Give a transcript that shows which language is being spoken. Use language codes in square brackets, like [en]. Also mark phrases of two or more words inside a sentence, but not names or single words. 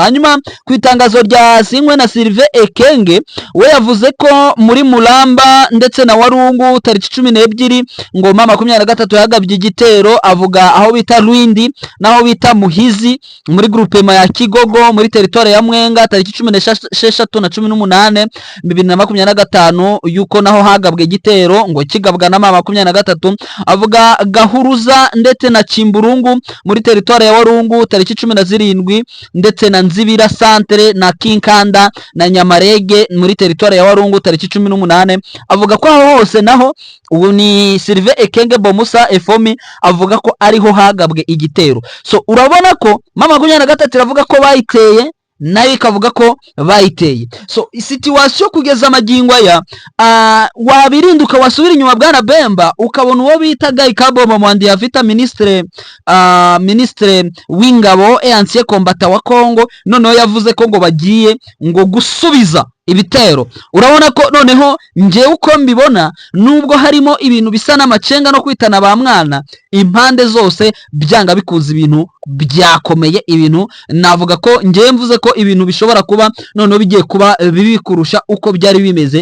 [rn] Hanyuma ku itangazo rya Sinkwe na Sylvain Ekenge we yavuze ko muri Mulamba ndetse na Warungu tariki 12 ngoma 23 yagabye igitero, avuga aho bita Rwindi naho bita Muhizi muri groupement ya Kigogo muri territoire ya Mwenga tariki 16 na 18 2025 yuko naho hagabwe igitero ngo kigabwa na 23. Avuga Gahuruza ndetse na Chimburungu muri territoire ya Warungu tariki 17 ndetse na Nzibira centre na Kinkanda na Nyamarege muri territoire ya Warungu tariki 18. Avuga ko aho hose naho ubu ni Sylvain Ekenge Bomusa Efomi avuga ko ariho hagabwe igitero. So urabona ko 23 iravuga ko bayiteye nayo ikavuga ko bayiteye. So situation kugeza amagingo aya wabirinduka wasubira inyuma bwana Bemba ukabona uwo bita Guy Kaboma Mwandi ya Vita ministre w'ingabo [fr] ancien combattant [rn] wa Kongo noneho yavuze ko ngo bagiye ngo gusubiza ibitero. Urabona ko noneho nje uko mbibona nubwo harimo ibintu bisa n'amacenga no kwitana ba mwana impande zose byanga bikuza ibintu byakomeye. Ibintu navuga ko nje mvuze ko ibintu bishobora kuba noneho bigiye kuba bibi kurusha uko byari bimeze.